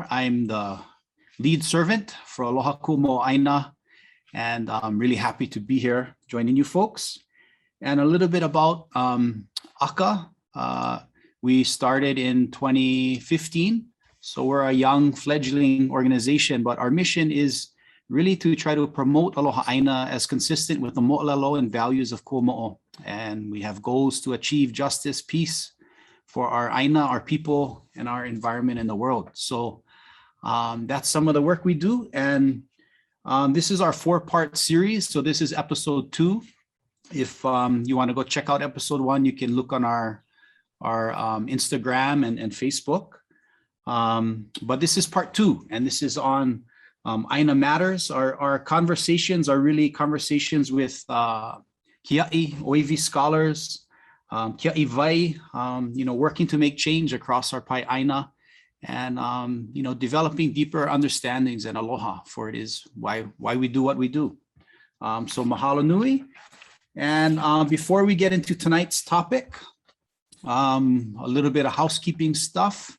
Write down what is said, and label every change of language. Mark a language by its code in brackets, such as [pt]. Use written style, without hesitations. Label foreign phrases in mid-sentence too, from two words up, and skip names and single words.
[en] I'm the lead servant for Aloha Kuamoʻo Aina, and I'm really happy to be here joining you folks. And a little bit about AKA. We started in 2015. So we're a young fledgling organization, but our mission is really to try to promote [haw] Aloha Aina [en] as consistent with the moʻolelo and values of Kuamoʻo. And we have goals to achieve justice, peace for our Aina, our people, and our environment in the world. So that's some of the work we do. And this is our 4-part series. So this is episode 2. If you want to go check out episode 1, you can look on our Instagram and Facebook. But this is part 2, and this is on Aina Matters. Our conversations are really conversations with kiaʻi, ʻŌiwi scholars, [haw] kiaʻi vai, [en] working to make change across our [haw] pai Aina, [en] and developing deeper understandings and aloha, for it is why we do what we do. [haw] So mahalo nui. [en] And before we get into tonight's topic, a little bit of housekeeping stuff.